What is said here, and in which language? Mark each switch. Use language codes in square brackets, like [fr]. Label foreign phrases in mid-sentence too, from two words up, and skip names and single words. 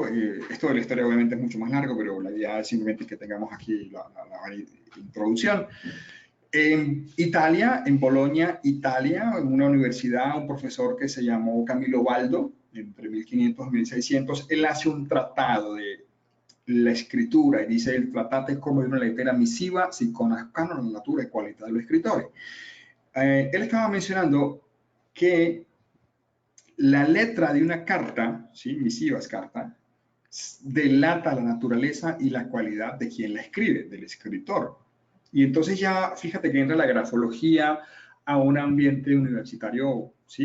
[es] Esto de la historia obviamente es mucho más largo, pero la idea es simplemente que tengamos aquí la introducción. En Italia, en Bolonia, Italia, en una universidad, un profesor que se llamó Camilo Baldo, entre 1500 y 1600, él hace un tratado de la escritura, y dice el [it] trattate come una lettera misiva si conoscano la natura e qualità dello scrittore. [es] Él estaba mencionando que la letra de una carta, ¿sí? Misiva es carta, delata la naturaleza y la cualidad de quien la escribe, del escritor. Y entonces ya fíjate que entra la grafología a un ambiente universitario, ¿sí?